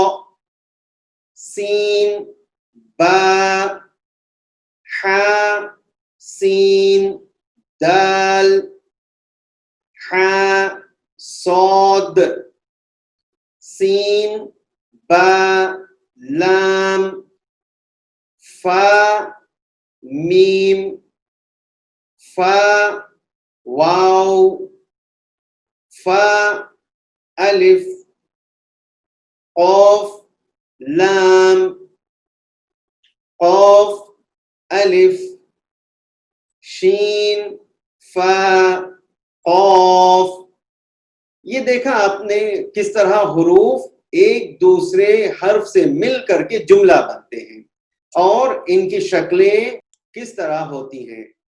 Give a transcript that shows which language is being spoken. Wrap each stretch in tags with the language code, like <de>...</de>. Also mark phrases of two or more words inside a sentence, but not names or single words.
<ur>سین با ہا سین دال ہا صاد سین با لام فا میم فا واو فا الف قاف لام قاف الف شین فا قاف. یہ دیکھا آپ نے کس طرح حروف ایک دوسرے حرف سے مل کر کے جملہ بنتے ہیں اور ان کی شکلیں کس طرح ہوتی ہیں.</ur>